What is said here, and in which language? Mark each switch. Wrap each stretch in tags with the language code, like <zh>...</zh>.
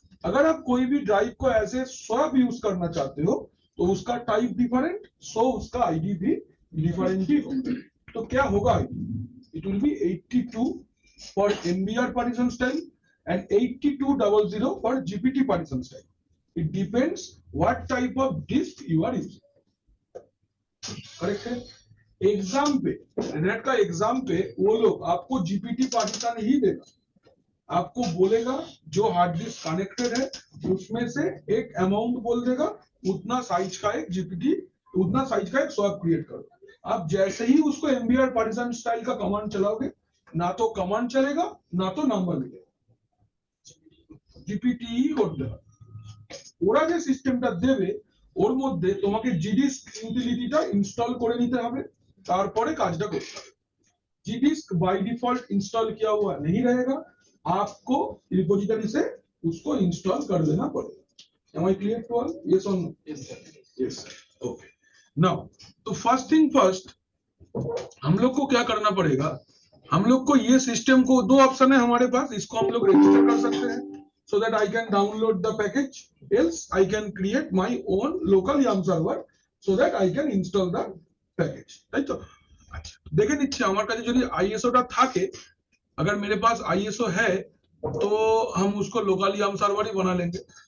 <hi>अगर आप कोई भी ड्राइव को ऐसे स्वैप यूज करना चाहते हो तो उसका टाइप डिफरेंट, सो उसका आईडी भी डिफरेंट ही होगा। तो क्या होगा ID?</hi> <en>It will be 82 for MBR partition style and 8200 for GPT partition style. It depends what type of disk you are using.</en> <hi>Correct है? एग्जाम पे, नेट का एग्जाम पे वो लोग आपको जीपीटी पार्टीशन ही देगा, आपको बोलेगा जो हार्ड डिस्क कनेक्टेड है उसमें से एक अमाउंट बोल देगा, उतना साइज का एक जीपीटी, उतना साइज का एक स्वैप क्रिएट करो। आप जैसे ही उसको एमबीआर पार्टीशन स्टाइल का कमांड चलाओगे, ना तो कमांड चलेगा ना तो नंबर मिलेगा,</hi> <bn>জিপিটি করতে হবে। ওরা যে সিস্টেমটা দেবে ওর মধ্যে তোমাকে জিডিস্ক ইউটিলিটিটা ইনস্টল করে নিতে হবে, তারপরে কাজটা করতে হবে।</bn> <hi>জিডিস্ক बाय डिफॉल्ट इंस्टॉल किया हुआ नहीं रहेगा, आपको रिपोजिटरी से उसको इंस्टॉल कर देना पड़ेगा।</hi> <en>Am I clear to all? Yes or no? Yes sir. Yes sir. Okay.</en> <hi>Now, तो</hi> <en>first thing first,</en> <hi>हम लोग को क्या करना पड़ेगा? हम लोग को ये सिस्टम को, दो ऑप्शन है हमारे पास, इसको हम लोग रजिस्टर कर सकते हैं</hi> <en>so that I can download the package, else I can create my own local YAML server so that I can install the package,</en> <bn>তাই তো? আচ্ছা, দেখে নিচ্ছি আমার কাছে যদি ISO টা থাকে,</bn> <hi>अगर मेरे पास ISO है तो हम उसको लोकल YAML सर्वर ही बना लेंगे।</hi>